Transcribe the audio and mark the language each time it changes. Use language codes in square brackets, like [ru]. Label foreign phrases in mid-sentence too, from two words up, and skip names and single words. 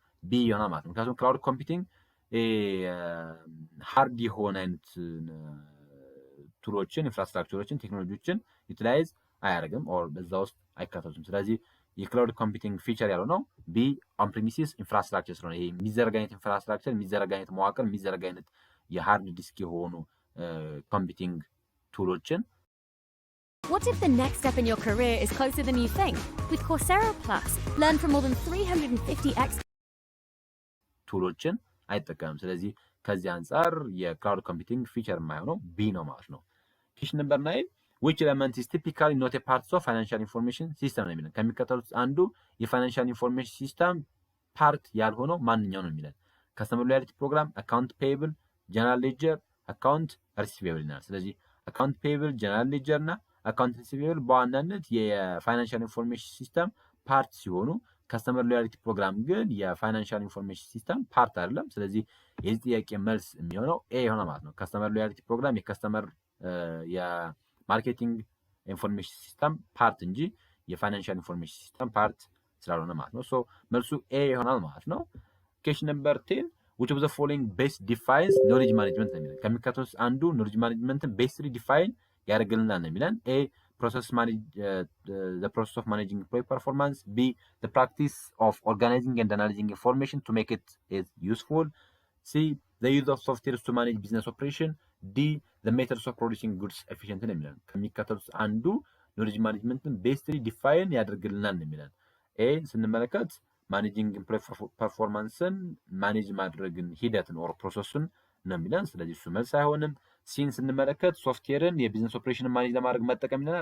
[am] ቢ ይሆናል ማለት ነው። ምክንያቱም [en] cloud computing [am] ሃርድ የሆነ አይነት ቱሎችን ኢንፍራስትራክቸሮችን ቴክኖሎጂዎችን ዩቲላይዝ አያደርግም ኦር በዛ ውስጥ አይካተቱም። ስለዚህ የክላውድ [en] computing feature [am] ያለው ነው ቢ [en] on premises infrastructure [am] ስለሆነ ይሄ የሚዘረጋ አይነት ኢንፍራስትራክቸር የሚዘረጋ አይነት መዋቅር የሚዘረጋ አይነት የሃርድ ዲስክ የሆኑ ኮምፒውቲንግ ቱሎችን [en] What if the next step in your career is closer than you think? With Coursera Plus, learn from more than 350 experts. [am] ቱሎችን አይጠቀምም። ስለዚህ ከዚህ አንፃር የክላውድ [en] computing feature [am] የማይሆነው ቢ ነው ማለት ነው። [en] question number [am] 9 [en] which element is typically not a part of financial information system [am] ነው የሚለን። ከሚከተሉት አንዱ የፋይናንሻል [en] information system part [am] ያልሆነው ማንኛው ነው የሚለን። [en] customer loyalty program፣ account payable፣ general ledger፣ account receivable [am] ይላል። ስለዚህ [en] account payable፣ general ledger [am] እና [en] account receivable [am] በዋናነት የፋይናንሻል [en] information system part [am] ሲሆኑ [en] customer loyalty program [am] ግን የፋይናንሻል [en] information system part [am] አይደለም። ስለዚህ የዚህ ጥያቄ መልስ የሚሆነው ኤ ይሆናል ማለት ነው። [en] customer loyalty program [am] የከስተመር የማርኬቲንግ [en] information system part [am] እንጂ የፋይናንሻል [en] information system part [am] ስላልሆነ ማለት ነው። ሶ መልሱ ኤ ይሆናል ማለት ነው። [en] question number [am] 10 [en] which of the following best defines knowledge management [am] ነው የሚለን። ከሚከተሉት አንዱ ኖሌጅ ማኔጅመንትን [en] best define [am] ያደርግልናል ነው የሚለን። ኤ [en] the process of managing employee performance, B the practice of organizing and analyzing information to make it useful, C the use of software to manage business operation, D the methods of producing goods efficiently [am] ነው የሚለን። ከሚከተሉት አንዱ ኖሌጅ ማኔጅመንትን [en] best define [am] ያደርግልናል ነው የሚለን። ኤ ስንመለከት [en] managing employee [am] ፐርፎርማንስን ማኔጅ ማድረግን ሂደትን ኦር ፕሮሰሱን ነው የሚለን። ስለዚህ እሱ መልስ አይሆንም። ሲን ስንመለከት ሶፍትዌርን የቢዝነስ ኦፕሬሽንን ማኔጅ ለማድረግ መጠቀም ይለናል።